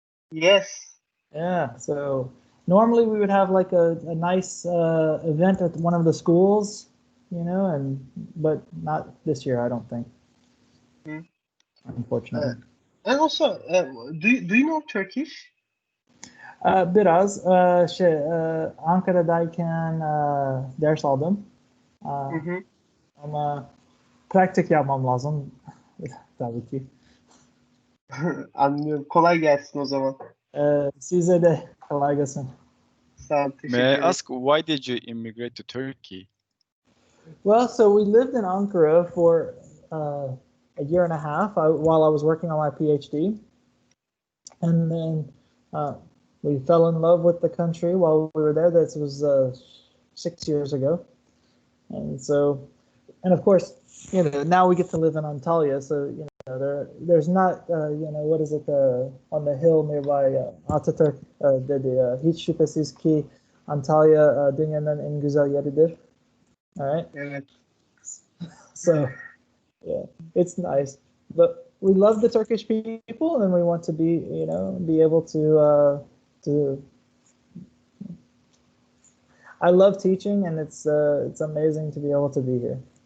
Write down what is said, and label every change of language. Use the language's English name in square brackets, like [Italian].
[English] Yes. Yeah. So normally we would have like a nice event at one of the schools, but not this year, I don't think. Unfortunately. And also, do you know Turkish? [Turkish] Biraz Ankara'dayken ders aldım. Ama pratik yapmam lazım tabii ki. Anlıyorum. Kolay gelsin o zaman. Size de kolay gelsin. Sağ ol, teşekkür [English] May I [Turkish] ederim. [English] ask, why did you immigrate to Turkey? Well, so we lived in Ankara for a 1.5 years while I was working on my PhD. And then we fell in love with the country while we were there. This was 6 years ago. And so, and of course, now we get to live in Antalya. So, there's not, what is it, on the hill nearby Atatürk [Turkish] dedi, hiç şüphesiz ki Antalya dünyanın en güzel yeridir. [English] All right. [Turkish] Evet. [English] So, yeah, it's nice. But we love the Turkish people, and we want to be able to. I love teaching, and it's amazing to be able to be here.